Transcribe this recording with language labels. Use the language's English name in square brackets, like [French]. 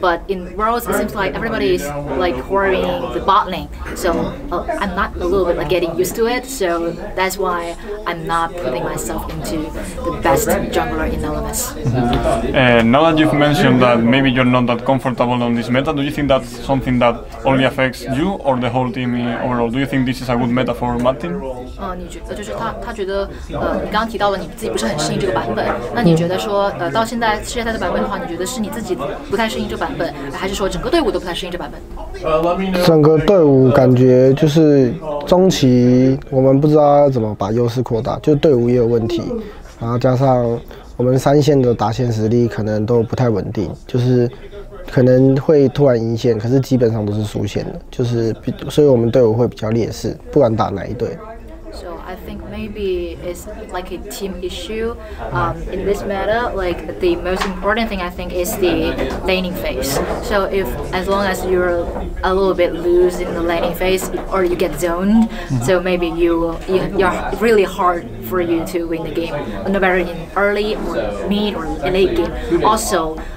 [English] But in Worlds, it seems like everybody is hoarding the bot lane, so I'm not a little bit getting used to it, so that's why I'm not putting myself into the best jungler in LMS. Now that you've mentioned that maybe you're not that comfortable on this meta, do you think that's something that only affects you or the whole team overall? Do you think this is a good meta for Martin? [Chinese] 你觉得就是他觉得你刚刚提到了你自己不是很适应这个版本，那你觉得说到现在世界赛的版本的话，你觉得是你自己不太适应这个版本，还是说整个队伍都不太适应这版本？整个队伍感觉就是中期我们不知道要怎么把优势扩大，就队伍也有问题，然后加上我们三线的打线实力可能都不太稳定，就是可能会突然赢线，可是基本上都是输线的，就是所以我们队伍会比较劣势，不管打哪一队。 [English] So I think maybe it's like a team issue. In this meta, the most important thing I think is the laning phase. So as long as you're a little bit loose in the laning phase or you get zoned, so maybe you're really hard for you to win the game, no matter in early or mid or late game. Also,